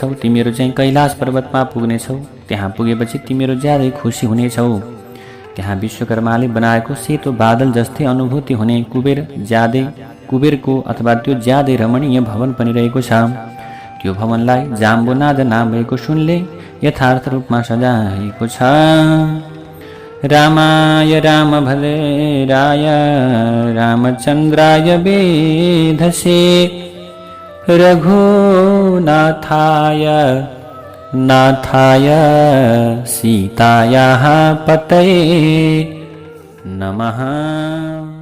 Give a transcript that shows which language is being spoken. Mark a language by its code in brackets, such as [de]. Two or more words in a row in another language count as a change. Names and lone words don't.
[ne] तिमीहरू चाहिँ कैलाश पर्वतमा पुग्नेछौ। त्यहाँ पुगेपछि तिमीहरू ज्यादै खुसी हुनेछौ। त्यहाँ विश्वकर्माले बनाएको सेतो बादल जस्तै अनुभूति हुने कुबेरको अथवा त्यो ज्यादै रमणीय भवन पनि रहेको छ। त्यो भवनलाई जाम्बुनाद नाम भएको सुनले यथार्थ रूपमा सजाएको छ। [sa] रामाय रामभद्राय रामचन्द्राय वेधसे रघुनाथाय नाथाय सीतायाः पतये नमः।